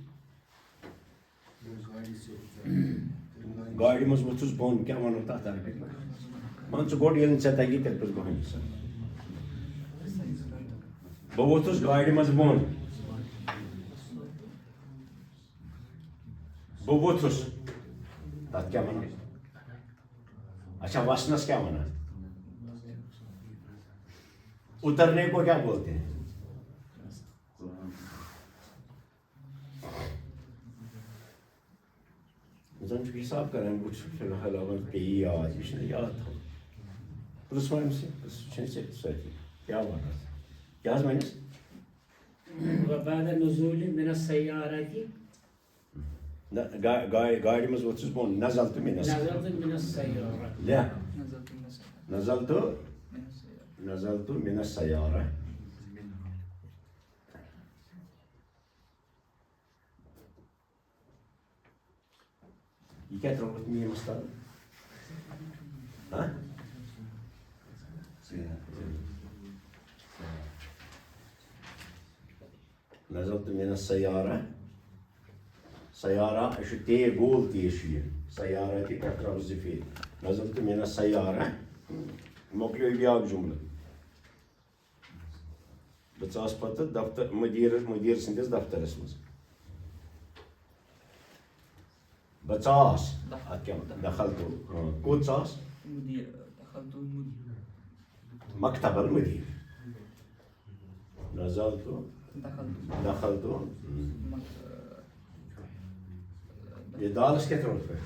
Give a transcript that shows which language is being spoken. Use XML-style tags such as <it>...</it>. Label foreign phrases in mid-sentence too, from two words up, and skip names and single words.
<ks>گاڑِ منٛز ووٚتھُس بۄن کیٛاہ وَنو تَتھ مان ژٕ گۄڈٕ ییٚلہِ نہٕ ژےٚ تَگی تیٚلہِ پَزِ بہٕ ہمیشہِ بہٕ ووٚتھُس گاڑِ منٛز بۄن بہٕ ووٚتھُس تَتھ کیٛاہ وَنان اچھا وسنس کیا وَنان</ks> <ur>اترنے کو کیا بولتے ہیں</ur> <ks>زن چھُ حساب کران بہٕ چھُس فی الحال پیٚیہِ یاد یہِ چھُنہٕ یاد تھاوُن پرٕٛژھ وۄنۍ أمِس چھُنہٕ سۭتی کیٛاہ وَنان کیٛاہ حظ وَنٮ۪س</ks> <ar>وبعد نزول من السيارة</ar> <ks>گاڑِ منٛز ووٚتھُس بۄن</ks> <ar>نزلت من السيارة</ar> <ks>لیکھ</ks> <ar>نزلت من السيارة</ar> <ks>یہ کیا ترٛووُتھ میٖمَس تل</ks> <ar>نزلت من السيارة</ar> <ks>سیارہ یہ چھُ تے گول تیز چھُ یہِ سیارتی پٮ۪ٹھ ترٛاوٕ 2 پھیٖرۍ</ks> <ar>نزلت من السيارة</ar> <ks>مۄکلیو بیٛاکھ جملہٕ بہٕ ژاس پتہٕ دفتر مٔدیٖر سٕنٛدِس دفترس منٛز بہٕ ژاس اتھ کیٛاہ دخلتو کوٚت ژاس</ks> <ar>مکتب المدیٖر نزلتو دخلتو</ar> <ks>یہ دالس کیٛاہ ترٛووُتھ</ks>